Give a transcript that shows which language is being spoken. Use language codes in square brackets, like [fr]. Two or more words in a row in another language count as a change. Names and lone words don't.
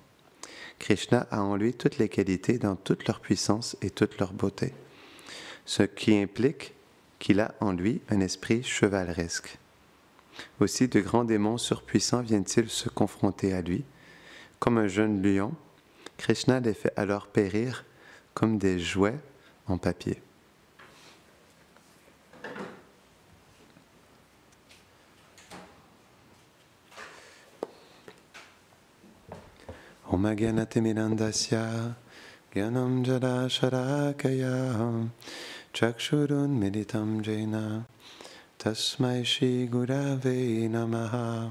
[fr] Krishna a en lui toutes les qualités dans toute leur puissance et toute leur beauté, ce qui implique qu'il a en lui un esprit chevaleresque. Aussi, de grands démons surpuissants viennent-ils se confronter à lui. Comme un jeune lion, Krishna les fait alors périr comme des jouets en papier. [sa] Om Agyanatimirandasya Gyanam Jada Sharakaya Chakshurun Meditam Jena Tasmai Shri Gurave Namaha